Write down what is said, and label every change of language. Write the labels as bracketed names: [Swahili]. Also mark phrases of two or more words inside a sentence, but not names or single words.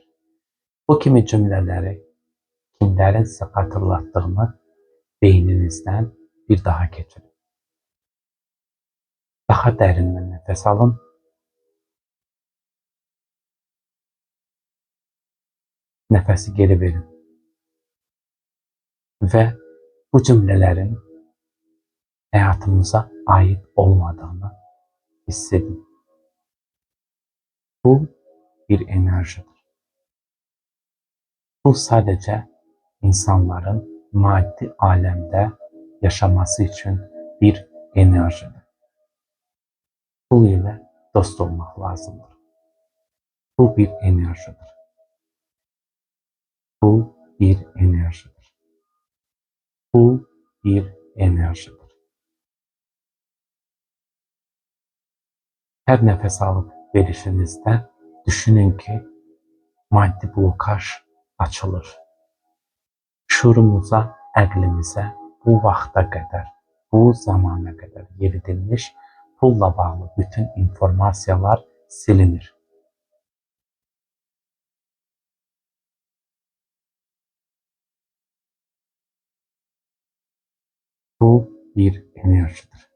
[Azerbaijani] Bu kimi cümlələri kimlərin sizə xatırlatdığını beyninizdən bir daha keçirin. Daha dərindən nəfəs alın. Nəfəsi geri verin. [Turkish] Və bu cümlələrin hayatımıza ait olmadığını hissedin. Bu bir enerjidir. Bu sadece insanların maddi alemde yaşaması için bir enerjidir. Pul ile dost olmak lazımdır. Bu bir enerjidir. Bu bir enerjidir. Bu bir enerjidir. Her nefes alıp verişinizde düşünün ki maddi blokaj açılır. [Azerbaijani] Şuurumuza, əqlimizə bu vaxta qədər, bu zamana qədər yeridilmiş pulla bağlı bütün informasiyalar silinir. [Turkish] Bu bir enerjidir.